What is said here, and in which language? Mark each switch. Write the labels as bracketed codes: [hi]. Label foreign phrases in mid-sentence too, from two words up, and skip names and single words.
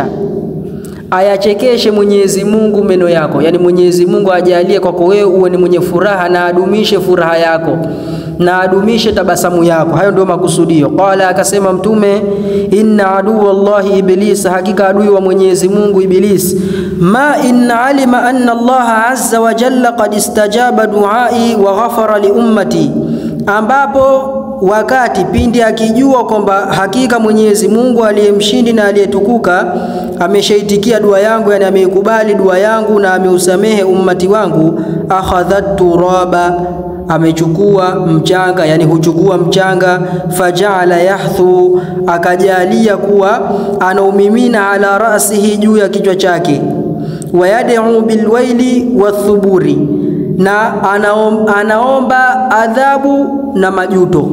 [sw] Ayachekeshe Mwenyezi Mungu meno yako. Yani Mwenyezi Mungu ajalie kwako wewe uwe ni mwenye furaha, na adumishe furaha yako na adumishe tabasamu yako. Hayo ndio makusudio. Qala, akasema Mtume, [ar] إن عدو الله إبليس, [sw] hakika adui wa Mwenyezi Mungu Iblis, [ar] ما إن علم أن الله عز وجل قد استجاب دعائي وغفر لأمتي, [sw] ambapo wakati pindi akijua kwamba hakika Mwenyezi Mungu aliyemshindi na aliyetukuka ameshaitikia dua yangu, yani ameikubali dua yangu na ameusamehe ummati wangu, [ar] أخذ التراب, [sw] amechukua mchanga, yani huchukua mchanga, [ar] فجعل يحثو, [sw] akajalia kuwa anaumimina [ar] على رأسه, [sw] juu ya kichwa chake, [ar] ويدعو بالويل والثبور, [sw] na anaomba adhabu na majuto.